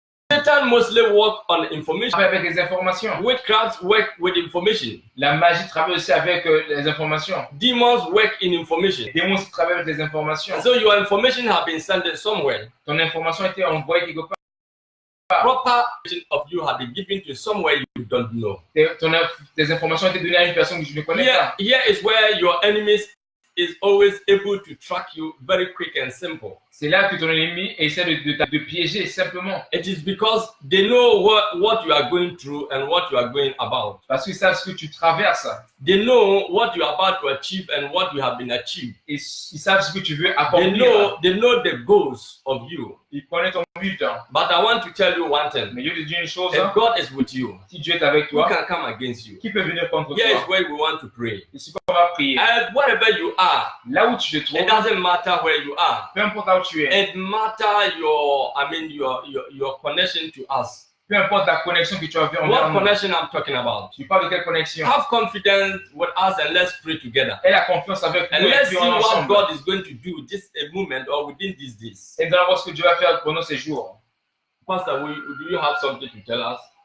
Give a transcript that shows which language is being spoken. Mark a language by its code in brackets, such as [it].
[en] Satan mostly work on information. [fr] Avec les informations. [en] Witchcraft work with information. [fr] La magie travaille aussi avec les informations. [en] Demons work in information. [fr] Les démons aussi travaillent avec les informations. [en] And so your information have been sent somewhere. [fr] Ton information a été envoyée quelque part. [en] Proper information of you have been given to somewhere you don't know. [fr] Tes informations ont été données à une personne que je ne connais pas. [en] Here is where your enemies is always able to track you very quick and simple. [fr] C'est là que ton ennemi essaie de piéger simplement. [en] It is because they know what you are going through and what you are going about. [fr] Parce qu'ils savent ce que tu traverses. [en] They know what you are about to achieve and what you have been achieved. [fr] Et ils savent ce que tu veux accomplir. [en] They know the goals of you. [fr] Ils connaissent ton but. [en] But I want to tell you one thing. [fr] Mais je te dis une chose. [en] If God is with you, [fr] si Dieu est avec toi, [en] who can come against you? [fr] Qui peut venir contre [en] Here [fr] toi? [en] is where we want to pray. [fr] Ici qu'on va prier. [en] Wherever you are, [fr] là où tu te trouves, [en] it doesn't matter where you are. [fr] Peu importe là où tu es. [en] It matter your connection to us. [fr] Peu importe la connexion que tu as envers nous. [en] What connection I'm talking about? [fr] Tu parles de quelle connexion? [en] Have confidence with us and let's pray together. [fr] Aie la confiance avec nous. [en] And let's see what God is going to do this moment or within these days. [fr] Et nous allons voir ce que Dieu va faire pendant ces jours. [en] Pastor, do you have something to tell us?